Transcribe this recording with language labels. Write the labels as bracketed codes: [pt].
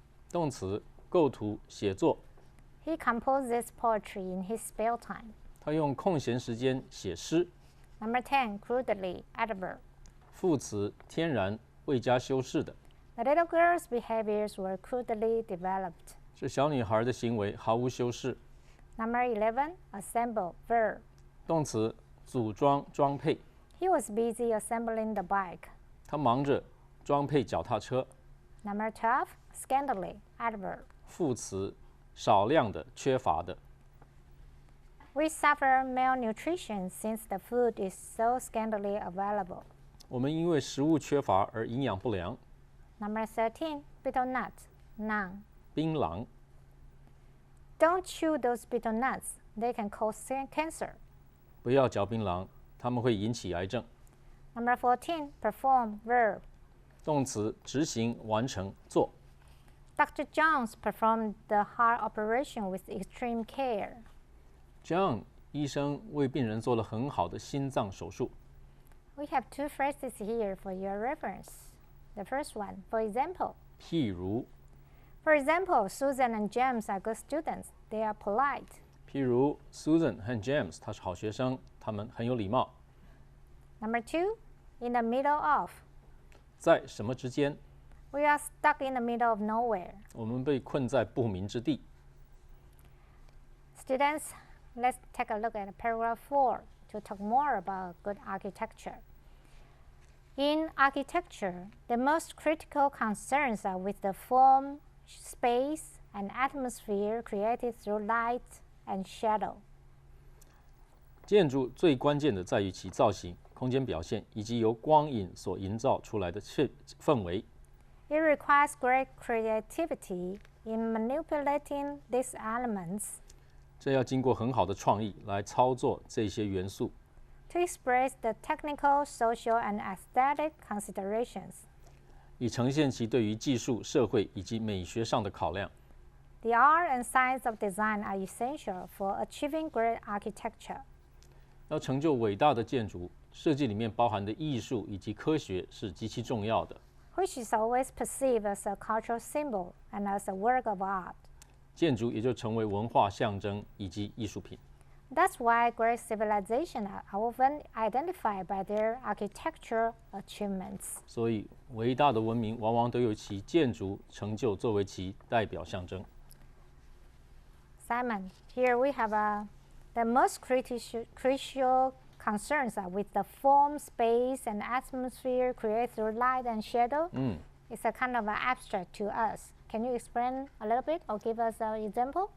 [zh] 动词构图写作， [en] He composes poetry in his spare time. [zh] 他用空闲时间写诗。 [en] Number 10, crudely. Adverb. [zh] 副词天然未加修饰的， [en] The little girl's behaviors were crudely developed. [zh] 是小女孩的行为毫无修饰。 [en] Number 11, assemble. Verb. [zh] 动词组装装配， [en] He was busy assembling the bike. [zh] 他忙着装配脚踏车。 [en] Number 12, scantily. Adverb. [zh] 副词少量的缺乏的， [en] We suffer malnutrition since the food is so scantily available. [zh] 我们因为食物缺乏而营养不良。 [en] Number 13, betel nuts, noun. [zh] 槟榔 [en] Don't chew those betel nuts. They can cause cancer. [zh] 不要嚼槟榔，它们会引起癌症。 [en] Number 14, perform, verb. [zh] 动词执行、完成、做。 [en] Dr. Jones performed the heart operation with extreme care. [zh] John 医生为病人做了很好的心脏手术。 [en] We have two phrases here for your reference. The first one, for example. [zh] 譬如， [en] For example, Susan and James are good students. They are polite. [zh] 譬如 Susan 和 James， 他是好学生，他们很有礼貌。 [en] Number 2, in the middle of. [zh] 在什么之间？ [en] We are stuck in the middle of nowhere. [zh] 我们被困在不明之地。 [en] Students, let's take a look at paragraph 4 to talk more about good architecture. In architecture, the most critical concerns are with the form, space, and atmosphere created through light and shadow. [zh] 建筑最关键的在于其造型、空间表现以及由光影所营造出来的氛围。 [en] It requires great creativity in manipulating these elements [zh] 这要经过很好的创意来操作这些元素， [en] to express the technical, social, and aesthetic considerations. [zh] 以呈现其对于技术、社会以及美学上的考量。 [en] The art and science of design are essential for achieving great architecture. [zh] 要成就伟大的建筑，设计里面包含的艺术以及科学是极其重要的。 [en] Which is always perceived as a cultural symbol and as a work of art. [zh] 建筑也就成为文化象征以及艺术品。 [en] That's why great civilizations are often identified by their architectural achievements. [zh] 所以，伟大的文明往往都有其建筑成就作为其代表象征。 [en] Simon, here we have the most crucial concerns are with the form, space, and atmosphere created through light and shadow. It's a kind of abstract to us. Can you explain a little bit or give us an example?